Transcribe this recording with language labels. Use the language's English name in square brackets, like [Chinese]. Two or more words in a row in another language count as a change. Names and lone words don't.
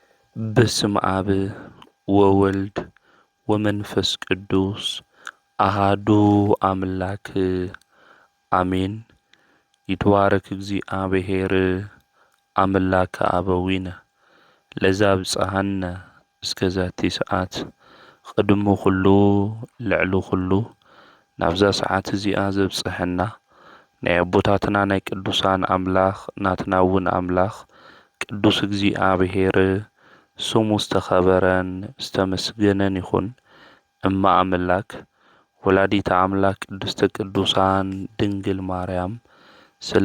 [Geez] በስመ አብ ወወልድ ወመንፈስ ቅዱስ አሃዱ አምላክ አሜን። ይትባረክ እግዚአብሔር አምላከ አበዊነ ለዘአብጽሐነ እስከዛቲ ሰዓት ቅድሙ ኩሉ ልዕሉ ኩሉ [Tigrinya] ናብዛ ሰዓት እዚኣ ዘብጽሐና ናይ አቦታትና ናይ ቅዱሳን አምላኽ ናትና እውን አምላኽ ቅዱስ እግዚአብሔር ስሙ ዝተኸበረን ዝተመስገነን ይኹን። [Geez] እማ አምላክ ወላዲተ አምላክ ቅድስተ ቅዱሳን ድንግል ማርያም [Tigrinya] ስለ